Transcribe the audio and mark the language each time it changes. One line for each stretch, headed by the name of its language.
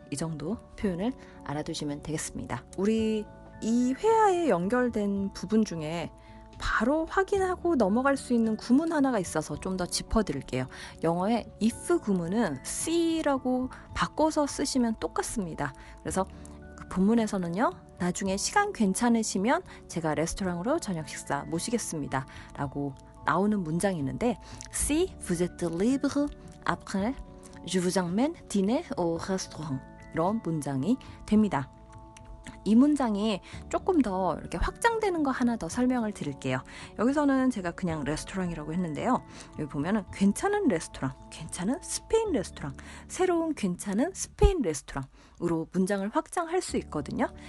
Korean: 이 정도 표현을 알아두시면 되겠습니다. 우리 이 회화에 연결된 부분 중에 바로 확인하고 넘어갈 수 있는 구문 하나가 있어서 좀 더 짚어드릴게요. 영어의 if 구문은 see라고 바꿔서 쓰시면 똑같습니다. 그래서 그 본문에서는요. 나중에 시간 괜찮으시면 제가 레스토랑으로 저녁 식사 모시겠습니다. 라고 나오는 문장이 있는데
French: Si vous êtes libre après, je vous emmène dîner au restaurant.
Korean: 이런 문장이 됩니다. 이 문장이 조금 더 이렇게 확장되는 거 하나 더 설명을 드릴게요. 여기서는 제가 그냥 레스토랑이라고 했는데요. 여기 보면은 괜찮은 레스토랑, 괜찮은 스페인 레스토랑, 새로운 괜찮은 스페인 레스토랑으로 문장을 확장할 수 있거든요.